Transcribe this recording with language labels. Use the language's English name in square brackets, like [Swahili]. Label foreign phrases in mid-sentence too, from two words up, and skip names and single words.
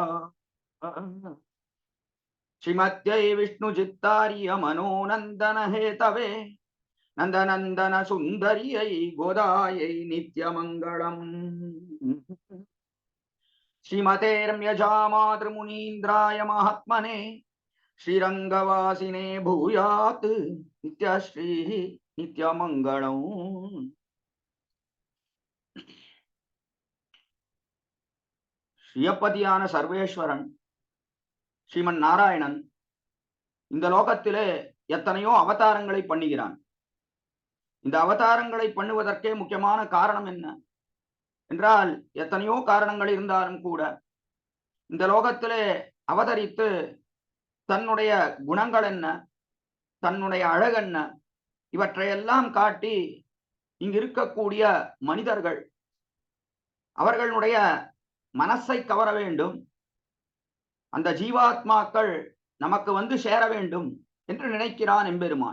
[Sanskrit] श्रीमत्यै विष्णुचित्तार्य मनोनन्दन हेतवे नन्दनन्दन सुन्दर्यै गोदायै नित्यमङ्गलम् श्रीमते रम्यजामातृमुनीन्द्राय महात्मने श्रीरङ्गवासिने भूयात् नित्यश्रीः नित्यमङ्गलम् [Tamil] ஸ்ரீயப்பதியான சர்வேஸ்வரன் ஸ்ரீமன் நாராயணன் இந்த லோகத்திலே எத்தனையோ அவதாரங்களை பண்ணுகிறான். இந்த அவதாரங்களை பண்ணுவதற்கே முக்கியமான காரணம் என்ன என்றால், எத்தனையோ காரணங்கள் இருந்தாலும் கூட இந்த லோகத்திலே அவதரித்து தன்னுடைய குணங்கள் என்ன, தன்னுடைய அழகென்ன, இவற்றையெல்லாம் காட்டி இங்கு இருக்கக்கூடிய மனிதர்கள் அவர்களுடைய மனசை கவர வேண்டும், அந்த ஜீவாத்மாக்கள் நமக்கு வந்து சேர வேண்டும் என்று நினைக்கிறான் எம்பெருமான்.